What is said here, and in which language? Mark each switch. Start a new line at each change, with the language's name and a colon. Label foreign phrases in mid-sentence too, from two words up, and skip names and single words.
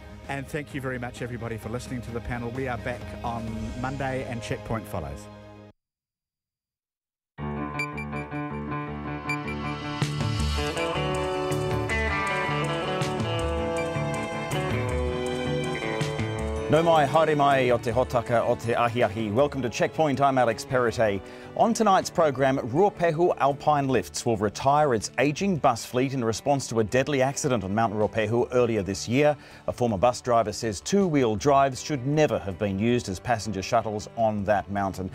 English: And thank you very much, everybody, for listening to the panel. We are back on Monday, and Checkpoint follows.
Māori: No mai, haere mai o te hotaka o te ahiahi.
English: Welcome to Checkpoint, I'm Alex Perrottet. On tonight's programme, Ruapehu Alpine Lifts will retire its ageing bus fleet in response to a deadly accident on Mount Ruapehu earlier this year. A former bus driver says two-wheel drives should never have been used as passenger shuttles on that mountain.